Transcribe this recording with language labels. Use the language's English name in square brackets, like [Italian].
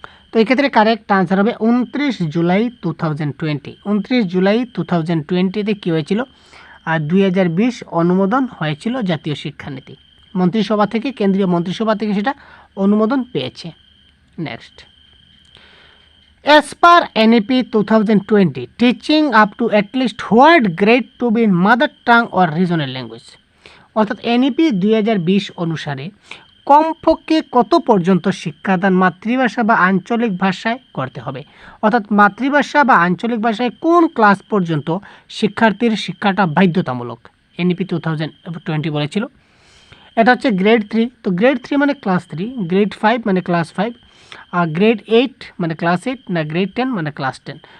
[Bangla] তো এক্ষেত্রে correct answer হবে 29 জুলাই 2020। 29 জুলাই 2020তে কী হয়েছিল? 2020 অনুমোদন হয়েছিল জাতীয় শিক্ষানীতি, মন্ত্রিসভা থেকে, কেন্দ্রীয় মন্ত্রিসভা থেকে সেটা অনুমোদন পেয়েছে। [English] Next, as per NEP 2020, teaching up to at least what grade to be in mother tongue or regional language? [Bangla] অর্থাৎ এনইপি 2020 অনুসারে কমপক্ষে কত পর্যন্ত শিক্ষাদান মাতৃভাষা বা আঞ্চলিক ভাষায় করতে হবে? অর্থাৎ মাতৃভাষা বা আঞ্চলিক ভাষায় কোন ক্লাস পর্যন্ত শিক্ষার্থীর শিক্ষাটা বাধ্যতামূলক? এনইপি 2020 বলেছিল। এটা হচ্ছে গ্রেড 3, তো গ্রেড 3 মানে ক্লাস 3, গ্রেড 5 মানে ক্লাস 5, আর গ্রেড 8 মানে ক্লাস 8, না গ্রেড 10 মানে ক্লাস 10।